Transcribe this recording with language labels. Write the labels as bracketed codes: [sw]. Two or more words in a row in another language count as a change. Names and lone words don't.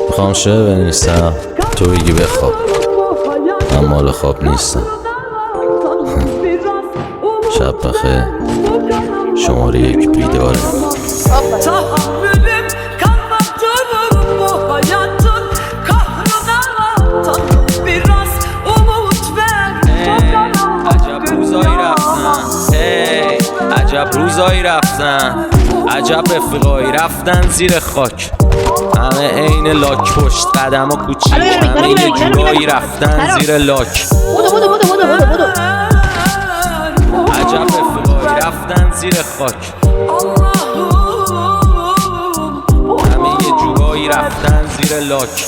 [fa] پام شه بنویسم تو بگی بخواب، من مال خواب نیستم. شب بخیر، شماره 1 بیداره. [tr] Tahammülüm kalmadı bu hayatın kahrına atan biraz umut ver. [fa] عجب روزایی رفتن، عجب روزایی رفتن، عجب رفیقایی رفتن زیر خاک، همه عین لاک پشت قدم و کوچیک، همه یه جورایی رفتن زیر لاک. عجب رفیقایی رفتن زیر خاک، همه یه جورایی رفتن زیر لاک.